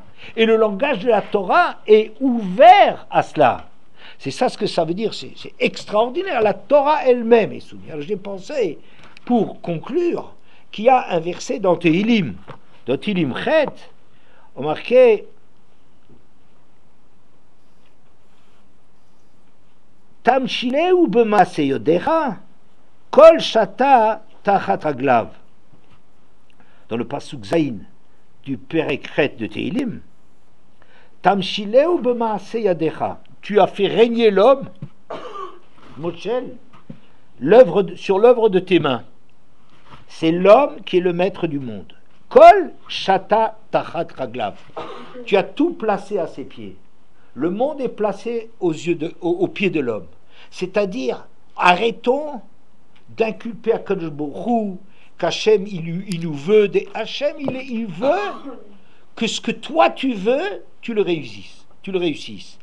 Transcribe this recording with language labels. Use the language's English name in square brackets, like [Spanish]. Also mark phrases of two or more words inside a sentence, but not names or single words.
[French] Et le langage de la Torah est ouvert à cela. C'est ça ce que ça veut dire, c'est extraordinaire. La Torah elle-même est soumise. Alors j'ai pensé, pour conclure, qu'il y a un verset dans Tehillim. Dans Tehillim Chet, on marquait [Hebrew] תמשילהו במעשי ידיך כל שתה תחת רגליו. [French] Dans le [Hebrew] פסוק ז [French] du [Hebrew] פרק ח [French] de Tehillim, [Hebrew] תמשילהו במעשי ידיך. [French] Tu as fait régner l'homme, Moshel, sur l'œuvre de tes mains. C'est l'homme qui est le maître du monde. [Hebrew] כל שתה תחת רגליו. [French] Tu as tout placé à ses pieds. Le monde est placé aux pieds de l'homme. C'est-à-dire, arrêtons d'inculper à [Hebrew] קדוש ברוך הוא, [French] qu'Hachem il nous veut. Hachem il veut que ce que toi tu veux, tu le réussisses.